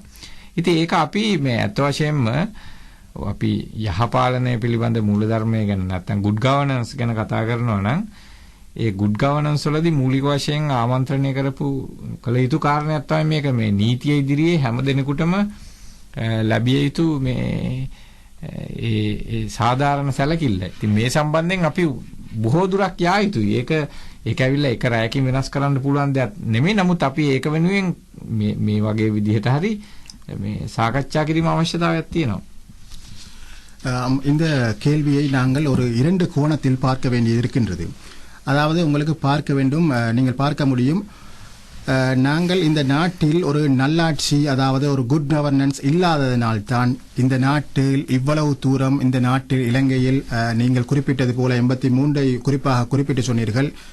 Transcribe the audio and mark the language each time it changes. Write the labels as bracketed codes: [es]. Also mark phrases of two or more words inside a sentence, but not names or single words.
[si] ඉතින් ඒක අපි මේ අත වශයෙන්ම අපි යහපාලනය පිළිබඳ මූලධර්මය ගැන නැත්නම් [en] good governance [si] ගැන කතා කරනවා නම් ඒ [en] good governance [si] වලදී මූලික වශයෙන් ආමන්ත්‍රණය කරපු කළ යුතු කාරණයක් තමයි මේක මේ නීතිය ඉදිරියේ හැම දිනෙකටම ලැබිය යුතු මේ ඒ සාධාරණ සැලකිල්ල. ඉතින් මේ සම්බන්ධයෙන් අපි බොහෝ දුරක් යා යුතුයි. ඒක ඇවිල්ලා එක රැයකින් වෙනස් කරන්න පුළුවන් දෙයක් නෙමෙයි. නමුත් අපි ඒක වෙනුවෙන් මේ වගේ විදිහට හරි මේ සාකච්ඡා කිරීම අවශ්‍යතාවයක් තියෙනවා. [ta] இந்த கேள்வியை நாங்கள் ஒரு 2 கோணத்தில் பார்க்க வேண்டியது இருக்கின்றது. அதாவது உங்களுக்கு பார்க்க வேண்டும், நீங்கள் பார்க்க முடியும், நாங்கள் இந்த நாட்டில் ஒரு நல்லாட்சி, அதாவது ஒரு [en] good governance [ta] இல்லாததனால்தான் இந்த நாட்டில் இவ்வளவு தூரம், இந்த நாட்டில் இலங்கையில் நீங்கள் குறிப்பிட்டது போல 83 குறிப்பாக குறிப்பிட்டு சொன்னீர்கள்.